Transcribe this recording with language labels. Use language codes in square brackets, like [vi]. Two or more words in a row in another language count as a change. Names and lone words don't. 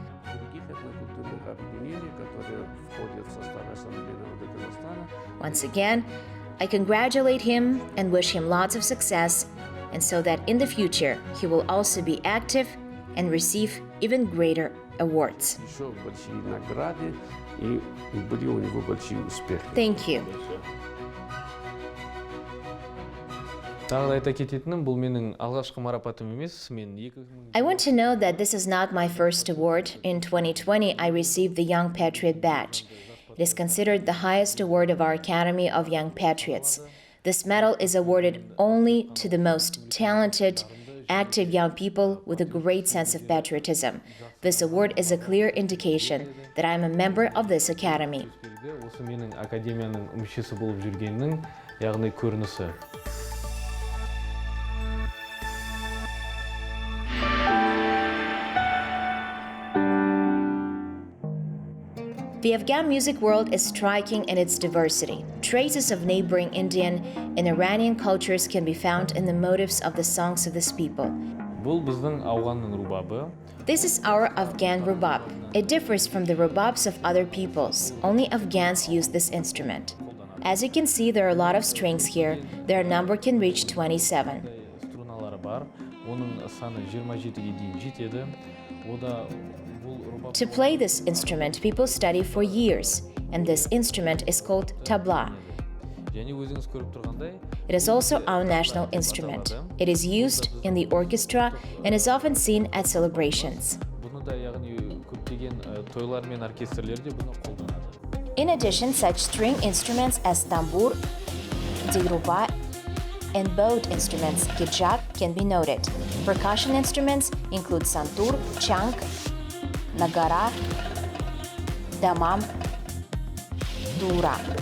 [en] Once again, I congratulate him and wish him lots of success, and so that in the future he will also be active and receive even greater awards. Thank you. [kk] Тағы да айта кететінім, бұл менің алғашқы марапатым емес. [en] I want to know that this is not my first award. In 2020, I received the Young Patriot Badge. It is considered the highest award of our Academy of Young Patriots. This medal is awarded only to the most talented, active young people with a great sense of patriotism. This award is a clear indication that I am a member of this academy. [kk] Осы менің академияның мүшесі болып жүргеннің, яғни көрінісі. [en] The Afghan music world is striking in its diversity. Traces of neighboring Indian and Iranian cultures can be found in the motifs of the songs of this people. [kk] Бұл біздің ауғанның рубабы. [en] This is our Afghan rubab. It differs from the rubabs of other peoples. Only Afghans use this instrument. As you can see, there are a lot of strings here. Their number can reach 27. [kk] Струналары бар. Оның саны 27-ге дейін жетеді. Ода [en] To play this instrument, people study for years, and this instrument is called tabla. [kk] және өзіңіз көріп тұрғандай [en] It is also our national instrument. It is used in the orchestra and is often seen at celebrations. [kk] бұны да яғни көптеген тойлар мен оркестрлерде бұны қолданады. [en] In addition, such string instruments as tambur, dilruba, and bowed instruments Qazakh can be noted. Percussion instruments include santur, chang, nagara, damam, dura.